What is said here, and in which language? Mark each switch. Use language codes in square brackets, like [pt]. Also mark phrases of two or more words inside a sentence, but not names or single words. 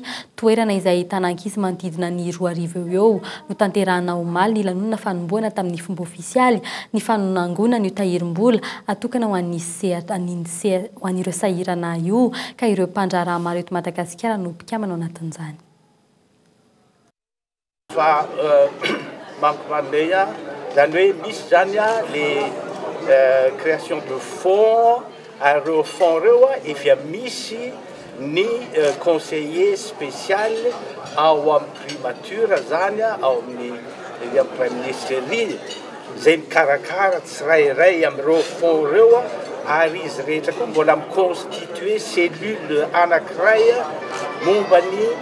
[mg] Toerana izay ahitana ankizy manodidina ny 2,000 eo no tanterahana omaly ny lanonana fanomboana tamin'ny fomba ofisialy ny fanangonana io tahirim-bola atokana ho an'ireo sahirana io ka ireo mpandraharaha maro eto Madagasikara no mpikamana ao anatin'izany. Fa mampimandeha zany hoe misy zany [fr] les création de fonds [mg] ireo fonds reo efa misy ny [fr] conseiller spécial [mg] ao amin'ny primature zany ao amin'ny [fr] Prime Ministre [mg] zay mikarakara tsirairay amin'ireo fonds reo ary izy rehetra koa mbola miconstituer cellule anankiray momba ny